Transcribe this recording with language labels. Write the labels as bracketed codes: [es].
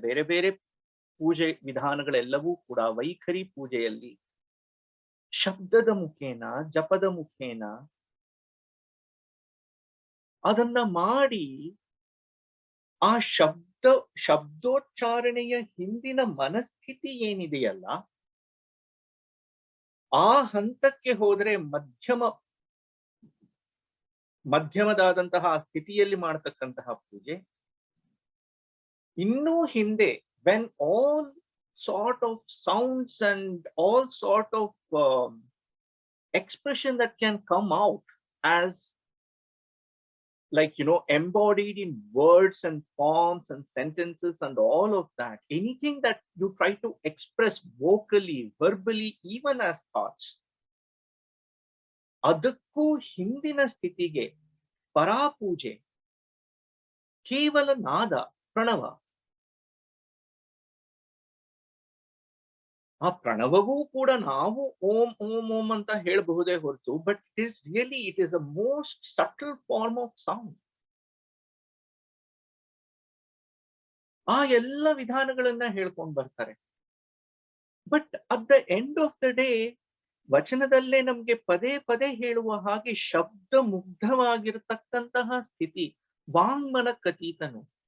[kn] ಬೇರೆ ಬೇರೆ ಪೂಜೆ ವಿಧಾನಗಳೆಲ್ಲವೂ ಕೂಡ ವೈಖರಿ ಪೂಜೆಯಲ್ಲಿ ಶಬ್ದದ ಮುಖೇನ ಜಪದ ಮುಖೇನ ಅದನ್ನ ಮಾಡಿ ಆ ಶಬ್ದೋಚ್ಚಾರಣೆಯ ಹಿಂದಿನ ಮನಸ್ಥಿತಿ ಏನಿದೆಯಲ್ಲ, ಆ ಹಂತಕ್ಕೆ ಹೋದ್ರೆ ಮಧ್ಯಮದಾದಂತಹ ಸ್ಥಿತಿಯಲ್ಲಿ ಮಾಡತಕ್ಕಂತಹ ಪೂಜೆ. ಇನ್ನೂ ಹಿಂದೆ [en] when all sort of sounds and all sort of expression that can come out as embodied in words and forms and sentences and all of that, anything that you try to express vocally, verbally, even as thoughts, [kn] ಅದಕ್ಕೂ ಹಿಂದಿನ ಸ್ಥಿತಿಗೆ ಪರಾಪೂಜೆ ಕೇವಲ ನಾದ ಪ್ರಣವ. ಆ ಪ್ರಣವವೂ ಕೂಡ ನಾವು ಓಂ ಓಂ ಓಂ ಅಂತ ಹೇಳಬಹುದೇ ಹೊರತು, [en] But it is a most subtle form of sound. [kn] ಆ ಎಲ್ಲ ವಿಧಾನಗಳನ್ನ ಹೇಳ್ಕೊಂಡು ಬರ್ತಾರೆ. [en] but at the end of the day [kn] ವಚನದಲ್ಲೇ ನಮ್ಗೆ ಪದೇ ಪದೇ ಹೇಳುವ ಹಾಗೆ ಶಬ್ದ ಮುಗ್ಧವಾಗಿರತಕ್ಕಂತಹ ಸ್ಥಿತಿ ವಾಂಗ್ಮನಕ್ಕತೀತನು.